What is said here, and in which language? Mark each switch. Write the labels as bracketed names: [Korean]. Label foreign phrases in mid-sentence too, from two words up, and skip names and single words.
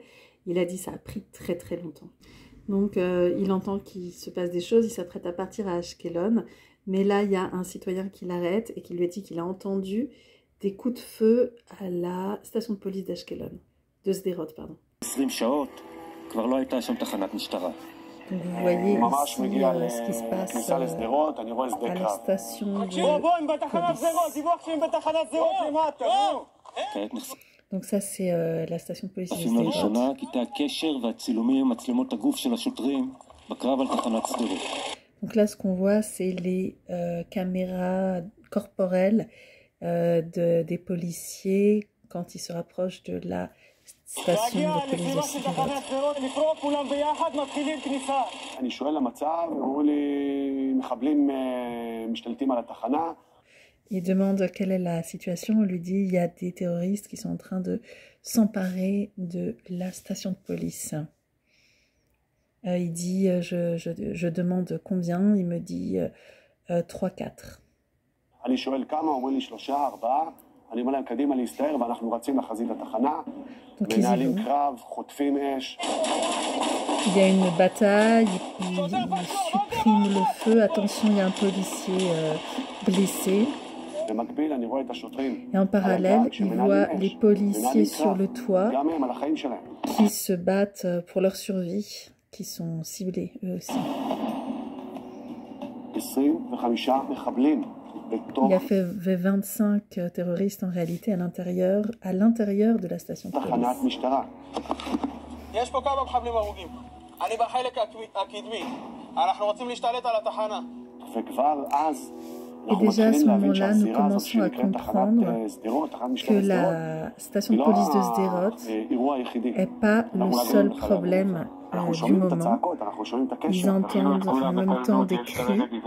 [French] Il a dit ça a pris très très longtemps. Donc il entend qu'il se passe des choses, il s'apprête à partir à Ashkelon, mais là il y a un citoyen qui l'arrête et qui lui a dit qu'il a entendu des coups de feu à la station de police d'Ashkelon, de Sderot, pardon. [Hebrew] 20 שעות כבר לא הייתה שם תחנת משטרה. [French] Donc vous voyez ici ce qui se passe à la station de police. Donc ça c'est la station de police de [Hebrew] אפילו לראשונה, [French] Sderot. [Hebrew] קטעי הקשר והצילומים, מצלמות הגוף של השוטרים בקרב על תחנת שדרות. [French] Donc là ce qu'on voit c'est les caméras corporelles des policiers quand ils se rapprochent de la station de police de Sderot. [Hebrew] אני שואל למצב, אמרו לי, מחבלים משתלטים על התחנה. [French] Il demande quelle est la situation. On lui dit il y a des terroristes qui sont en train de s'emparer de la station de police. Il dit je demande combien. Il me dit 3-4. [Hebrew] אני שואל כמה, אומרים לי 3-4. אני אומר להם קדימה להסתער ואנחנו רצים לחזית התחנה. מנהלים קרב, חוטפים אש. [French] Il y a une bataille, il supprime le feu. Attention, il y a un policier blessé. Et en parallèle, il voit les policiers sur le toit qui se battent pour leur survie, qui sont ciblés eux aussi. Il y a fait 25 terroristes en réalité à l'intérieur de la station de police. [Hebrew] יש פה כמה מחבלים הרוגים. אני בחלק הקדמי. אנחנו רוצים להשתלט על התחנה. [French] Et déjà à ce moment-là, nous commençons à comprendre que la station de police de Sderot n'est pas le seul problème du moment. Ils entendent en même temps des cris.